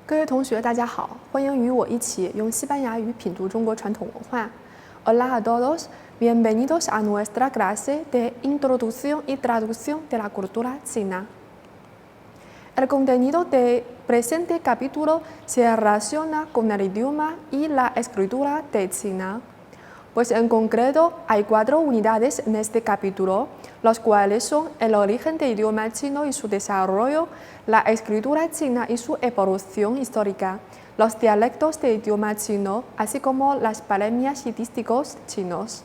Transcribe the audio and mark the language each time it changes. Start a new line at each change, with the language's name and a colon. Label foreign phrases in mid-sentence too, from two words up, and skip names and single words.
Chinese: 同学，大家好，欢迎与我一起用西班牙语品读中国传统文化。
Spanish: Hola a todos, bienvenidos a nuestra clase de Introducción y Traducción de la Cultura China. El contenido del presente capítulo se relaciona con el idioma y la escritura de China. Pues en concreto hay 4 unidades en este capítulo, los cuales son el origen del idioma chino y su desarrollo, la escritura china y su evolución histórica, los dialectos del idioma chino, así como las paremias y dísticos chinos.